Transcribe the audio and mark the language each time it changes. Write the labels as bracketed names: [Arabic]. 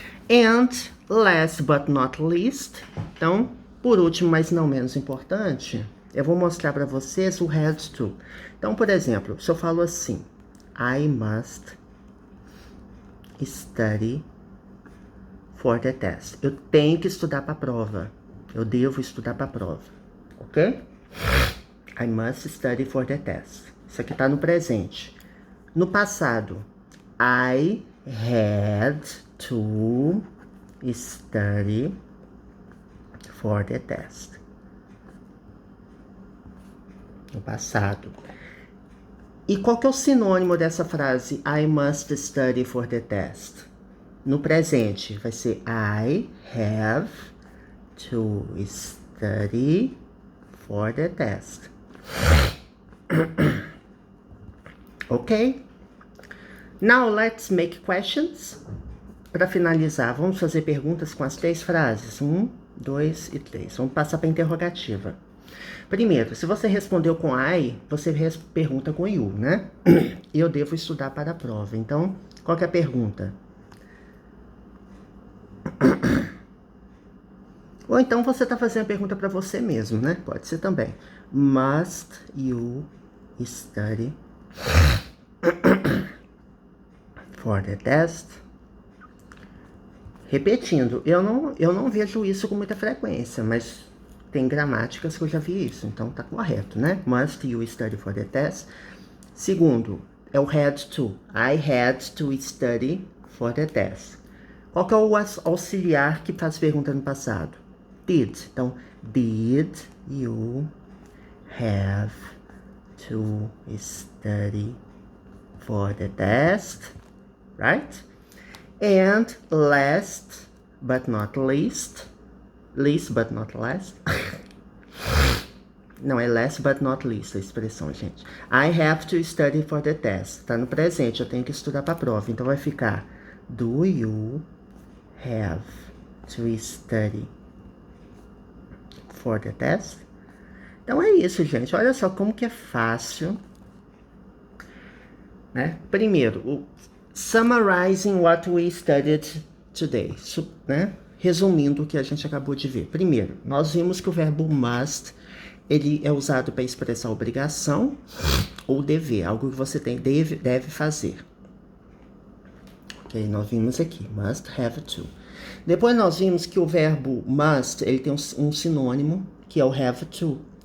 [English] And last but not least, [Portuguese] então, por último, mas não menos importante, eu vou mostrar para vocês o had to. Então, por exemplo, se eu falo assim, [English] I must study for the test. [Portuguese] Eu tenho que estudar para a prova. Eu devo estudar para a prova. Ok? [English] I must study for the test. [Portuguese] Isso aqui está no presente. No passado, [English] I had to study for the test. [Portuguese] No passado. E qual que é o sinônimo dessa frase? [English] I must study for the test. [Portuguese] No presente, vai ser [English] I have to study for the test. Ok? Now let's make questions. [Portuguese] Para finalizar, vamos fazer perguntas com as 3 frases. 1, 2 e 3. Vamos passar para a interrogativa. Primeiro, se você respondeu com I, você pergunta com you, né? E eu devo estudar para a prova. Então, qual que é a pergunta? Ou então você está fazendo a pergunta para você mesmo, né? Pode ser também. [English] Must you study for the test? [Portuguese] Repetindo, eu não vejo isso com muita frequência, mas tem gramáticas que eu já vi isso, então tá correto, né? [English] Must you study for the test? [Portuguese] Segundo, é o [English] had to. I had to study for the test. [Portuguese] Qual que é o auxiliar que faz pergunta no passado? [English] Did. [Portuguese] Então, [English] did you have to study for the test? Right? And last but not least but not last. [Portuguese] Não, é [English] last but not least [Portuguese] a expressão, gente. [English] I have to study for the test. [Portuguese] Tá no presente, eu tenho que estudar para a prova. Então vai ficar [English] do you have to study for the test? [Portuguese] Então é isso, gente. Olha só como que é fácil, né? Primeiro, [English] summarizing what we studied today, né? [Portuguese] Resumindo o que a gente acabou de ver. Primeiro, nós vimos que o verbo must, ele é usado para expressar obrigação ou dever, algo que você deve fazer. Ok, nós vimos aqui, must have to. Depois nós vimos que o verbo must, ele tem um sinônimo, que é o have to.